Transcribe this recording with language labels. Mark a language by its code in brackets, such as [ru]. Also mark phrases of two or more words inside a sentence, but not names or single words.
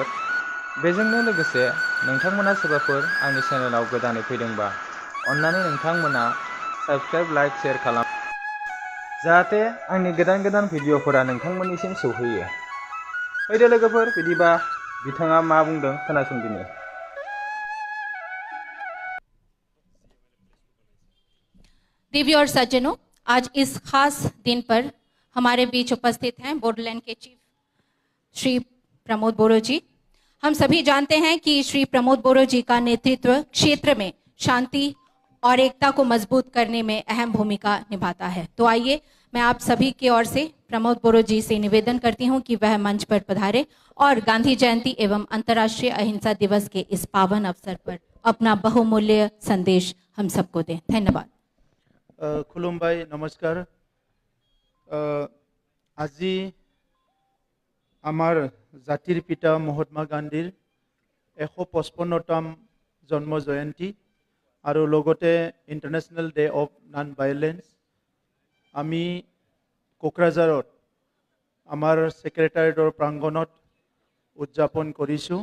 [brx] बेजोंनो लोगोसे नोंथांमोना सोरबाफोर आंनि चेनेलाव गोदानै फैदोंबा अन्नानै नोंथांमोना [en] subscribe like share [brx] खालाम जाहाथे आंनि गोदान भिडिअ'फोरा नोंथांमोननिसिम सौहैयो। फैदो लोगोफोर बिदिबा बिथाङा मा बुंदों खोनासंदिनि। [hi] देवी और सज्जनों, आज इस खास दिन पर हमारे बीच उपस्थित हैं बोडोलैंड के चीफ श्री प्रमोद बोरो जी। हम सभी जानते हैं कि श्री प्रमोद बोरो जी का नेतृत्व क्षेत्र में शांति और एकता को मजबूत करने में अहम भूमिका निभाता है। तो आइए मैं आप सभी की ओर से प्रमोद बोरो जी से निवेदन करती हूं कि वह मंच पर पधारे और गांधी जयंती एवं अंतर्राष्ट्रीय अहिंसा दिवस के इस पावन अवसर पर अपना बहुमूल्य संदेश हम सबको दें। धन्यवाद। [brx] खुलुमबाय नमस्कार। [as] আজি আমাৰ জাতিৰ পিতা মহাত্মা গান্ধীৰ 155তম জন্ম জয়ন্তী আৰু লগতে [en] International Day of Non Violence. [as] আমি কোকৰাঝাৰত আমাৰ ছেক্ৰেটাৰিয়েটৰ প্ৰাংগণত উদযাপন কৰিছোঁ।